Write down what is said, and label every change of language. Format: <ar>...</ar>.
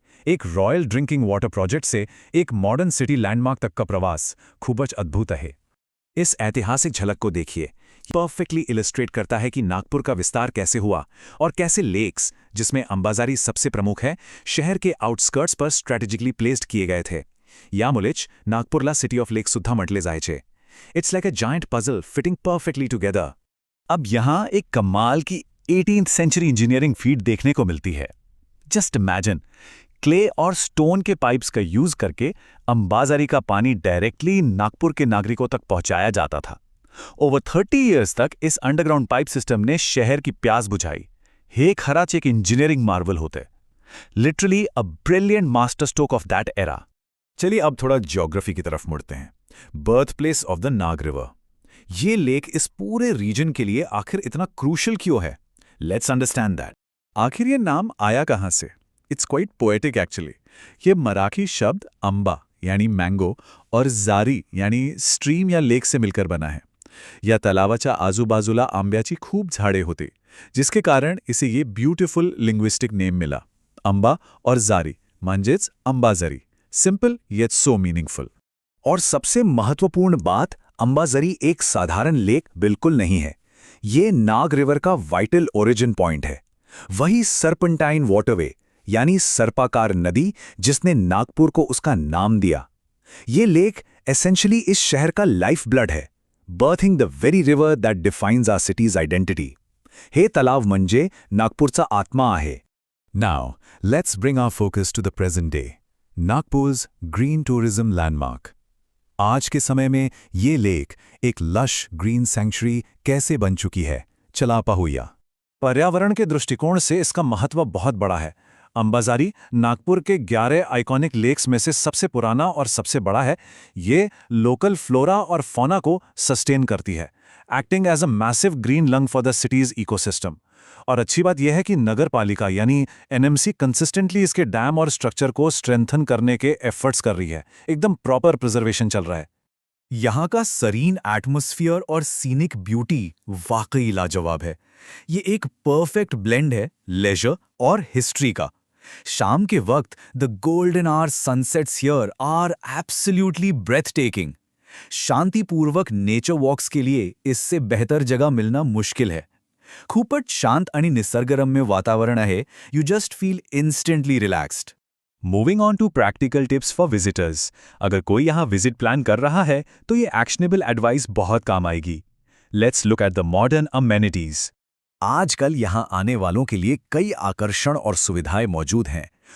<hi>एक royal drinking water project से एक मॉडर्न सिटी लैंडमार्क तक का प्रवास खूबच अद्भुत है। इस ऐतिहासिक झलक को देखिए, परफेक्टली इलस्ट्रेट करता है कि नागपुर का विस्तार कैसे हुआ और कैसे लेक्स, जिसमें अंबाझरी सबसे प्रमुख है, शहर के आउटस्कर्ट्स पर स्ट्रॅटेजिकली प्लेस्ड किए गए थे।</hi> <mr>यामुळेच नागपुरला सिटी ऑफ लेक्स सुद्धा म्हटले जायचे।</mr> <en>It's like a giant puzzle fitting perfectly together.</en> <hi>अब यहाँ एक कमाल की 18th सेंचुरी इंजीनियरिंग फीट देखने को मिलती है। जस्ट इमेजिन, क्ले और स्टोन के पाइप्स का यूज करके अंबाझरी का पानी डायरेक्टली नागपुर के नागरिकों तक पहुंचाया जाता था। ओवर 30 इयर्स तक इस अंडरग्राउंड पाइप सिस्टम ने शहर की प्यास बुझाई।</hi> <mr>हे खराच एक इंजीनियरिंग मार्वल होते,</mr> <en>Literally a brilliant master stroke of that era.</en> <hi>चलिए अब थोड़ा ज्योग्राफी की तरफ मुड़ते हैं।</hi> <en>Birth place of the Nag river.</en> <hi>ये लेक इस पूरे रीजन के लिए आखिर इतना क्रूशल क्यों है?</hi> <en>Let's understand that.</en> <hi>आखिर ये नाम आया कहाँ से?</hi> <en>It's quite poetic actually.</en> <hi>ये मराठी शब्द अंबा यानी मैंगो और जारी यानी स्ट्रीम या लेक से मिलकर बना है।</hi> <mr>या तलावाच्या आजूबाजूला आंब्याची खूप झाडे होती,</mr> <hi>जिसके कारण इसे ये ब्यूटिफुल लिंग्विस्टिक नेम मिला।</hi> <mr>अंबा और जारी म्हणजेच Ambazari.</mr> <en>Simple yet so meaningful.</en> <hi>और सबसे महत्वपूर्ण बात, अंबाझरी एक साधारण लेक बिल्कुल नहीं है। ये नाग रिवर का वाइटल ओरिजिन पॉइंट है। वही सर्पेंटाइन वाटरवे यानी सर्पाकार नदी जिसने नागपुर को उसका नाम दिया। ये लेक एसेंशियली इस शहर का लाइफ ब्लड है,</hi> <en>Birthing the very river that defines our city's identity.</en> <mr>हे तलाव म्हणजे नागपूरचा आत्मा आहे।</mr> <en>Now, let's bring our focus to the present day.</en> <hi>नागपुर's green tourism landmark. आज के समय में ये लेक एक लश ग्रीन सैंक्चुरी कैसे बन चुकी है,</hi> <mr>चला पाहूया।</mr> <hi>पर्यावरण के दृष्टिकोण से इसका महत्व बहुत बड़ा है। अंबाझरी नागपुर के 11 आइकॉनिक लेक्स में से सबसे पुराना और सबसे बड़ा है। ये लोकल फ्लोरा और फौना को सस्टेन करती है,</hi> <en>Acting as a massive green lung for the city's ecosystem.</en> <hi>और अच्छी बात यह है कि नगर पालिका यानी एनएमसी कंसिस्टेंटली इसके डैम और स्ट्रक्चर को स्ट्रेंथन करने के एफर्ट्स कर रही है।</hi> <mr>एकदम प्रॉपर प्रिजर्वेशन चल रहा है।</mr> <hi>यहाँ का सरीन एटमॉस्फेयर और सीनिक ब्यूटी वाकई लाजवाब है। ये एक परफेक्ट ब्लेंड है लेजर और हिस्ट्री का। शाम के वक्त</hi> <en>The golden hour sunsets here are absolutely breathtaking.</en> <hi>शांतिपूर्वक नेचर वॉक्स के लिए इससे बेहतर जगह मिलना मुश्किल है।</hi> <mr>खूपच शांत आणि निसर्गरम्य वातावरण आहे।</mr> <en>You just feel instantly relaxed. Moving on to practical tips for visitors.</en> <hi>अगर कोई यहाँ विजिट प्लान कर रहा है तो ये एक्शनेबल एडवाइस बहुत काम आएगी।</hi> <en>Let's look at the modern amenities.</en> <hi>आजकल यहाँ आने वालों के लिए कई आकर्षण और सुविधाएं मौजूद हैं।</hi>